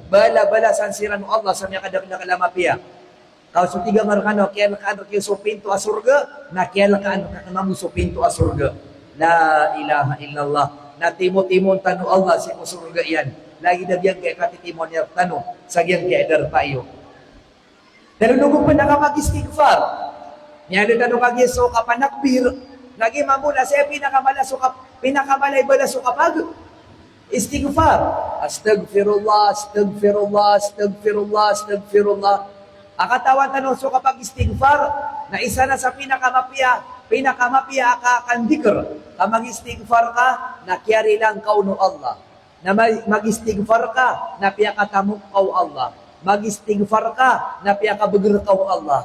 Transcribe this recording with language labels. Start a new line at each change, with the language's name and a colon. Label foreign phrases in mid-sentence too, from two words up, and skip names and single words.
Maranao: Bala-balasan siran Allah sa mga kadak na kalamapiya. Kau sutiga ngarkano, kaya nakaano kayo so pinto asurga, na kaya nakaano kakamamu so pinto asurga.
Arabic: لا إله إلا الله.
Maranao: Na timo-timon tanu Allah si surga yan. Lagi na diyan kaya katitimon niya tanu, sa giyang kaya dar payo. Pero nung pa nakamag-istighfar, niya na tanong kagi so kapanakbir, lagi mamuna siya pinakamalay bala so kapag istighfar.
Arabic: أستغفر الله، أستغفر الله، أستغفر الله، أستغفر الله.
Maranao: Akatawan tanong so kapag istighfar, na isa na sa pinakamapya ka kandikr, ka mag-istighfar ka, nakyari lang kau no Allah. Na mag-istighfar ka, na piyakatamok kau Allah. Mag-istighfar ka, na piyakabagir kau Allah.